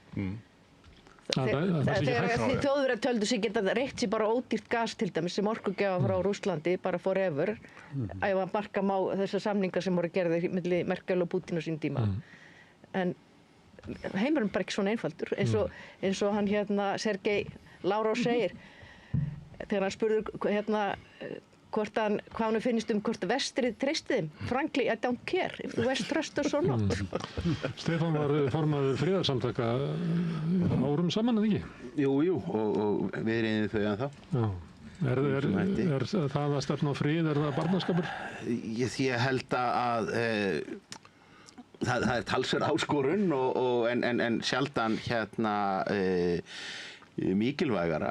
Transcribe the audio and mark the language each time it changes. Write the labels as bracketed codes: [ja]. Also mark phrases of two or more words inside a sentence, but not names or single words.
[is] Þegar Þjóðverjar töldu sig geta reykt sér bara ódýrt gas til dæmis sem orkugjafa frá Rússlandi bara forever ef að marka má þessar samningar sem voru gerðir milli Merkel og Putin á sín tíma. En heimurinn bara ekki svona einfaldur eins og hann Sergei Lavrov segir þegar hann spurður hvað hann finnst hvort vestrið treysti þeim. [en] Frankly, I don't care if the West trusts us or not. [is] Stefán var formaður friðarsamtaka árum saman, eða ekki? Jú, og við erum þau ennþá. Er það að stefna á frið, er það barnaskapur? Ég held að það er talsverð áskorun en sjaldan mikilvægara.